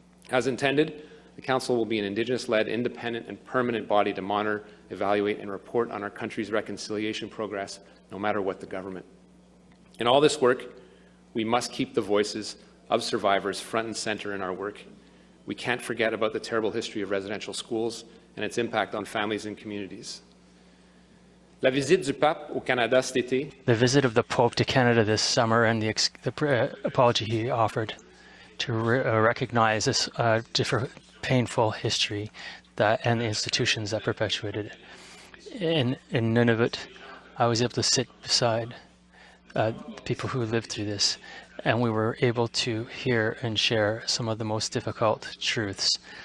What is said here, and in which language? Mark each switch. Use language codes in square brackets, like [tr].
[en] As intended, the Council will be an Indigenous-led, independent and permanent body to monitor, evaluate and report on our country's reconciliation progress, no matter what the government. In all this work, we must keep the voices of survivors front and center in our work. We can't forget about the terrible history of residential schools and its impact on families and communities. [fr] La visite du pape au Canada cet été. [en] The visit of the Pope to Canada this summer and the apology he offered to recognize this different painful history and the institutions that perpetuated it. In Nunavut, I was able to sit beside people who lived through this, and we were able to hear and share some of the most difficult truths.